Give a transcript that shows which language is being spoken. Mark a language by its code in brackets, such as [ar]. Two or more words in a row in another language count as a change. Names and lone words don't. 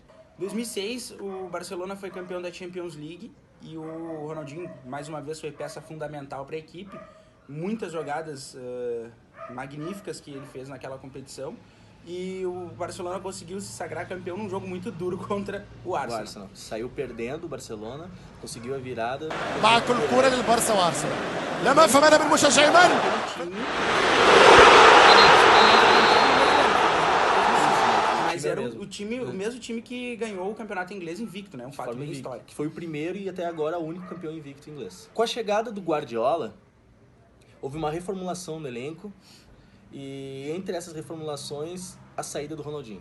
[pt] Em 2006, o Barcelona foi campeão da Champions League e o Ronaldinho, mais uma vez, foi peça fundamental para a equipe. Muitas jogadas magníficas que ele fez naquela competição. E o Barcelona conseguiu se sagrar campeão num jogo muito duro contra o Arsenal. Saiu perdendo o Barcelona, conseguiu a virada. [ar] مع كل كرة للبارسا وارسنال لم افهم انا بالمشجعين [pt] Mas era o mesmo time que ganhou o campeonato inglês invicto, né? Um fato bem histórico. Que foi o primeiro e até agora o único campeão invicto inglês. Com a chegada do Guardiola, houve uma reformulação no elenco e entre essas reformulações, a saída do Ronaldinho.